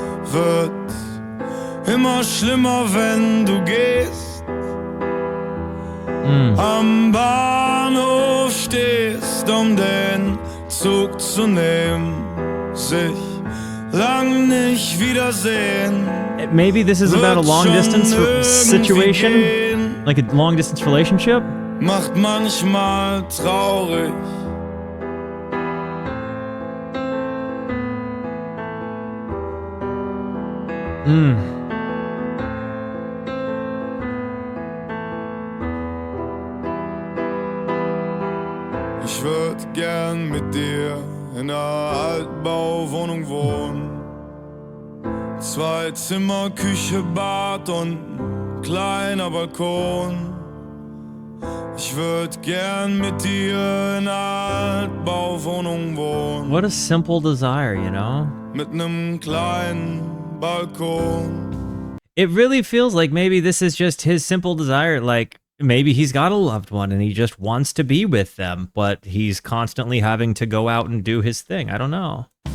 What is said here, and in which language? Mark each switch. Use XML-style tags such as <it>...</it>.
<de>Wird immer schlimmer, wenn du gehst. Am Bahnhof stehst, den Zug zu nehmen. Sich lang nicht wiedersehen.</de> <en>Maybe this is about a long distance situation? Like a long distance relationship?</en> <de>Macht manchmal traurig. Ich würd gern mit dir in einer Altbauwohnung wohnen. 2 Zimmer, Küche, Bad und ein kleiner Balkon. Ich würd gern mit dir in einer Altbauwohnung wohnen.</de> <en>What a simple desire, you know?</en> <de>Mit nem kleinen Balkon.</de> <en>It really feels like maybe this is just his simple desire. Like, maybe he's got a loved one and he just wants to be with them, but he's constantly having to go out and do his thing. I don't know.</en>